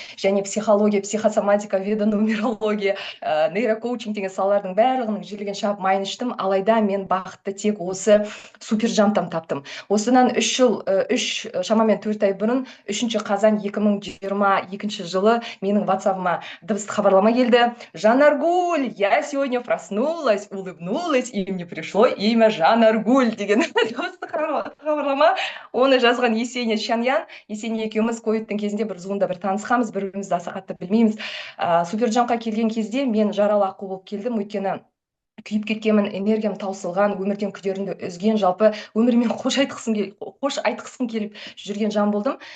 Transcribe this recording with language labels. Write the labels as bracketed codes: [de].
[kk] Және психология, психосоматика, ведонумерология, нейрокоучинг деген салалардың барлығының жілігін шап майын іштім. Алайда мен бақытты тек осы суперджамптан таптым. Осыдан шамамен 4 ай бұрын 3 қазан 2022 жылы менің WhatsApp-ыма дыбыстық хабарлама келді. [ru] Жанаргуль, я сегодня проснулась, улыбнулась, и мне пришло имя Жанаргуль [kk] деген дыбыстық хабарлама. Оны жазған Есения Чаньян. Есения екеуміз ковидтің кезінде бір зумда бір танысқанбыз, бірімізді аса қатты білмейміз. Суперджампқа келген кезде мен жаралы аққу болып келдім, өйткені күйіп кеткенмін, энергиям таусылған, өмірден күдерімді үзген, жалпы өмірмен қош айтқысым келіп жүрген жан болдым.